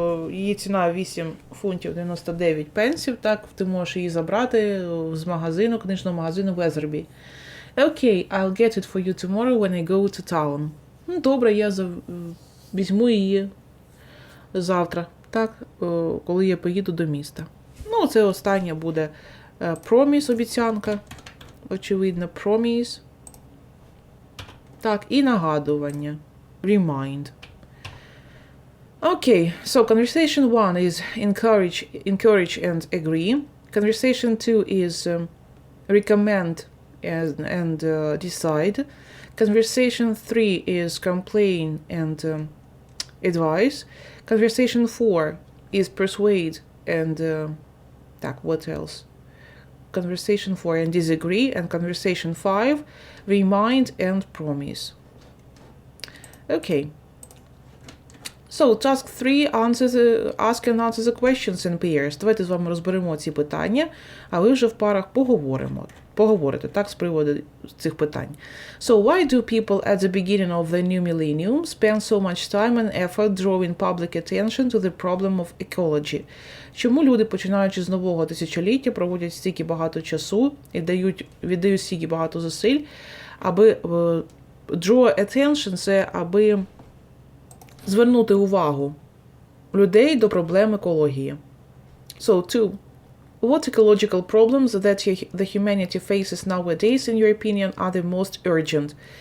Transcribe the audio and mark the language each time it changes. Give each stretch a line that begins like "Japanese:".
Ukrainian: Її ціна 8 фунтів 99 пенсів, так, ти можеш її забрати з магазину, книжного магазину Weatherby.
English: Okay, I'll get it for you tomorrow when I go to town.
Ukrainian: Добре, я візьму її завтра, так, коли я поїду до міста. Ну, це останнє буде promise, обіцянка, очевидно, promise. Так, і нагадування, remind.
English: Okay, so conversation 1 is encourage and agree. Conversation 2 is recommend and decide. Conversation 3 is complain and advise. Conversation 4 is persuade and what else? Conversation 4 and disagree, and conversation 5 remind and promise. Okay. So, task 3, ask and answer the questions in pairs.
Ukrainian: Давайте з вами розберемо ці питання, а ви вже в парах поговорите, так, з приводу цих питань.
English: So, why do people at the beginning of the new millennium spend so much time and effort drawing public attention to the problem of ecology?
Ukrainian: Чому люди, починаючи з нового тисячоліття, проводять стільки багато часу і віддають стільки багато зусиль, аби draw attention – це аби звернути увагу людей до проблем екології.
English: So, 2. What ecological problems that the humanity faces nowadays, in your opinion, are the most urgent?